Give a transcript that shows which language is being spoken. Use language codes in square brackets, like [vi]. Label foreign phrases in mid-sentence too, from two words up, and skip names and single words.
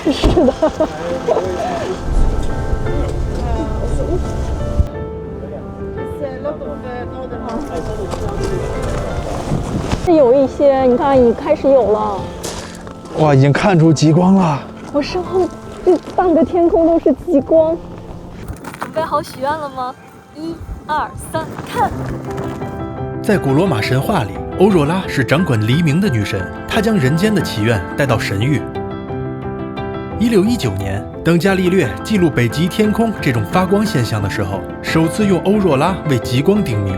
[zh] 是的。有一些，你看，已開始有了。哇，已經看出極光了。我身後這半個天空都是極光。準備好許願了嗎？1、2、3，看！在古羅馬神話裡。歐若拉是掌管黎明的女神，她將人間的祈願帶到神域。1619年，當伽利略記錄北極天空這種發光現象的時候，首次用歐若拉為極光定名。